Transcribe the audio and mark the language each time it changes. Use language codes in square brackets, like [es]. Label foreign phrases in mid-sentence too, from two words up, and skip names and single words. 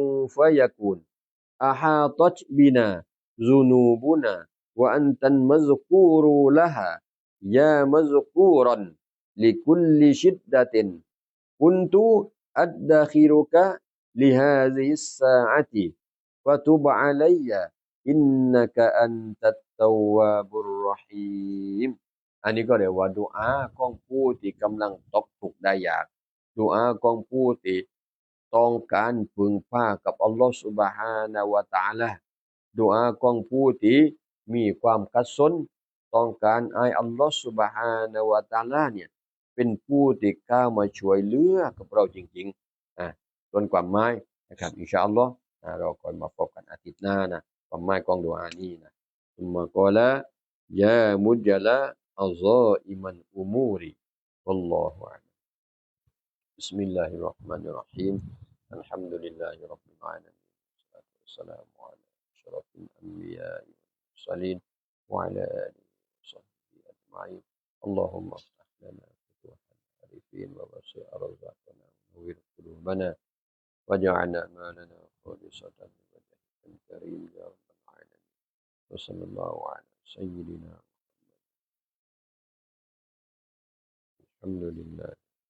[ar] فيكون أحاطت بنا ذنوبنا وأنت المذكور لها يا مذكورا لكل شدة كنت أدخرك لهذه الساعة فتب علي إنك أنت التواب الرحيم [th] อันนี้ก็เรียกว่าดุอาของผู้ที่กำลังตกทุกข์ได้ยากดุอาของผู้ ที่ต้องการพึ่งพากับอัลเลาะห์ซุบฮานะฮูวะตะอาลาดุอาของผู้ที่มีความขัดสนต้องการให้อัลเลาะห์ซุบ ฮานะฮูวะตะอาลาเนี่ยเป็นผู้ที่เข้ามาช่วยเหลือกับเราจริงๆส่วนความหมาย นะครับ [ar] إن شاء الله [th] เราค่อยมาพบกันอาทิตย์หน้านะความหมายของดุอานี้นะ [ar] ثم قال يا مجلي عظائم الأمور والله أعلم بسم الله الرحمن الرحيم الحمد لله رب العالمين والصلاة والسلام على أشرف الأنبياء والمرسلين وعلى آله وصحبه أجمعين اللهم افتح لنا فتوح العارفين ووسع أرزاقنا ونور قلوبنا واجعلنا أعمالنا خالصة لوجهك الكريم يا رب العالمين وصلى الله على سيدنا الحمد لله